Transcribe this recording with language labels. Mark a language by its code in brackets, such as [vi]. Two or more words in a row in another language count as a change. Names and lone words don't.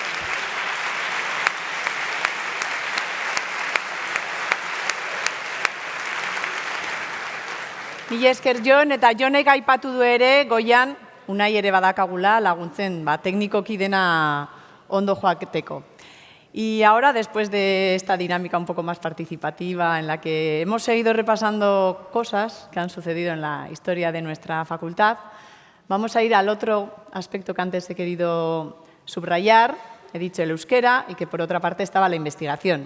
[eu] Mila esker, Jon, eta Jonek aipatu du ere, goian, unai ere badakagula laguntzen, teknikoki dena ondo joaketeko. [es] Y ahora, después de esta dinámica un poco más participativa, en la que hemos seguido repasando cosas que han sucedido en la historia de nuestra facultad, vamos a ir al otro aspecto que antes he querido subrayar. He dicho el euskera y que, por otra parte, estaba la investigación.